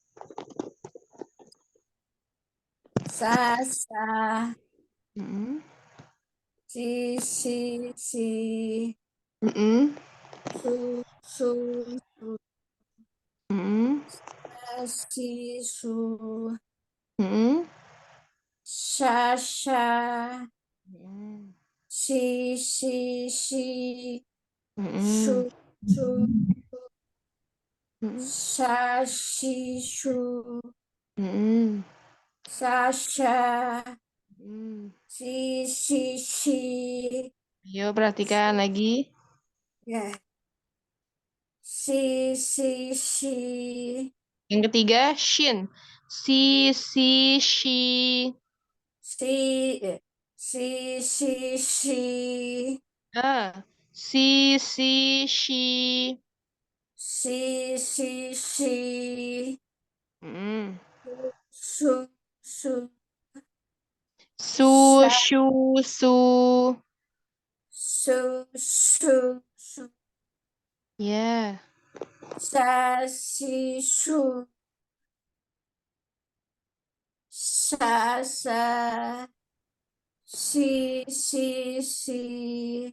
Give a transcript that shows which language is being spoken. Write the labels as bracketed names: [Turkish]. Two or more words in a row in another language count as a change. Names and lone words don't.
[Indonesian] Sasa. Si. Su. Si. Su. Mm-mm. Sha, sha. Mm-mm. Si, si. Mm-mm. Shu, shu. Mm-mm. Sha, shi, shu. Mm-mm. Sa, sha. Mm. Si, shi. Ayo perhatikan lagi. Ya. Si, shi. Yang ketiga, shin. Si, shi. Si, shi. Ah, si, shi. Si, shi. Mm. Su, su. Su, Sa, shu, su. su. Ya. Sa, si, su. Sa, si, si.